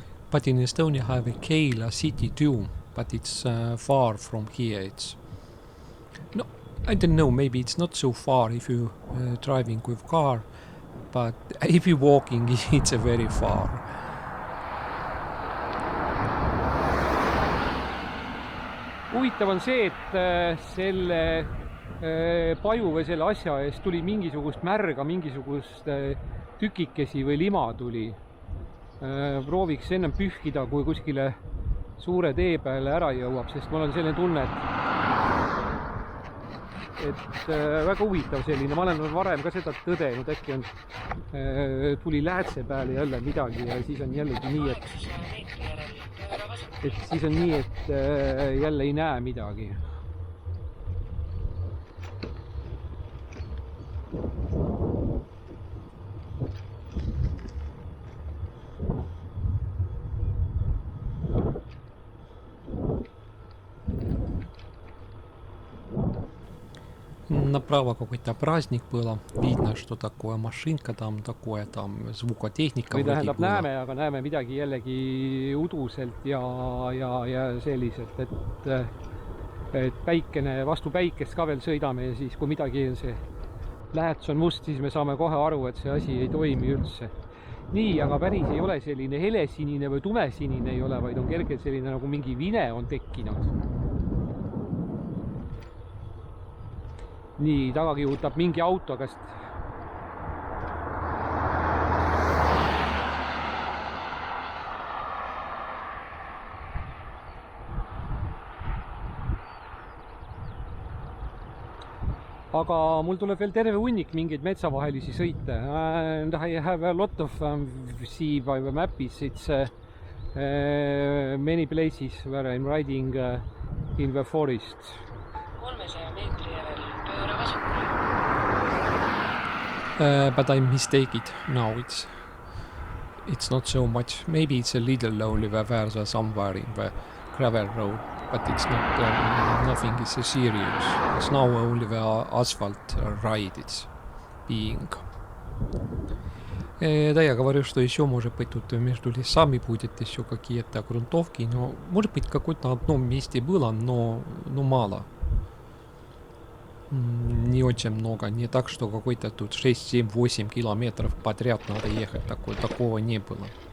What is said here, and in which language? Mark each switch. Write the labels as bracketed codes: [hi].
[en] But in Estonia have a Keila city too, but it's far from here. It's no, I don't know. Maybe it's not so far if you driving with car, but if you walking, it's very far. [et] Huvitav on see, et selle paju või selle asja eest tuli mingisugust märga, mingisugust tükikesi või lima tuli. Prooviks ennem pühkida, kui kuskile suure tee peale ära jõuab, sest mul on selline tunne, et väga huvitav selline, ma olen varem ka seda tõdenud, äkki on, tuli läätse peale jälle midagi ja siis on jällegi nii, et siis on nii, et jälle ei näe midagi. [ru] Направо какой-то праздник было. Видно, что такое машинка там, такое там звукотехника. [et] Või tähendab näeme, aga näeme midagi jällegi uduselt ja selliselt, et päikene, vastu päikest ka veel sõidame ja siis kui midagi on see lähets on must, siis me saame kohe aru, et see asi ei toimi üldse. Nii, aga päris ei ole selline helesinine või tumesinine ei ole, vaid on kergelt selline nagu mingi vine on tekkinud. Nii, taga kihutab mingi auto, kas aga mul tuleb veel terve hunnik mingeid metsavahelisi sõite. [en] And I have a lot of see by the mapis. It's many places where I'm riding in the forest. [et] 300 meetri järel pööra vasakule. [en] But I mistake it now. It's not so much. Maybe it's a little lonely where somewhere in the gravel road, but it's not nothing is serious. It's now only the asphalt ride it's being. [ru] Да, я говорю, что еще может быть тут между лесами будет еще какие-то грунтовки, но может быть какой-то на одном месте было, но мало. Не очень много, не так, что какой-то тут 6, 7, 8 километров подряд надо ехать, такого не было.